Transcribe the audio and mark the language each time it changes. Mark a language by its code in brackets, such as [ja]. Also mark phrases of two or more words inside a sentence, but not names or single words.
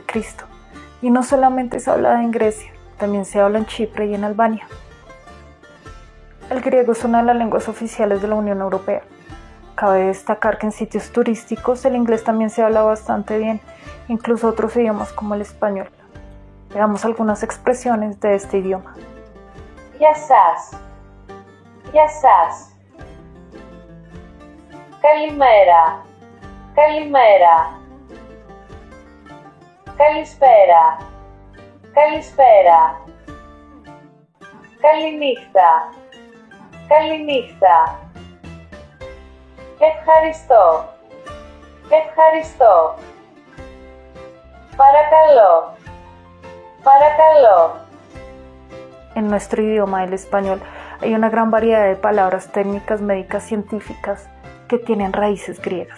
[es] Y no solamente es hablada en Grecia, también se habla en Chipre y en Albania. El griego es una de las lenguas oficiales de la Unión Europea. Cabe destacar que en sitios turísticos el inglés también se habla bastante bien, incluso otros idiomas como el español. Veamos algunas expresiones de este idioma. [el] Γεια σας. Γεια σας. Καλημέρα. Καλημέρα. Καλησπέρα. Καλησπέρα. Καληνύχτα. Καληνύχτα. Ευχαριστώ. Ευχαριστώ. Παρακαλώ. Παρακαλώ. [es] En nuestro idioma, el español, hay una gran variedad de palabras técnicas, médicas, científicas que tienen raíces griegas.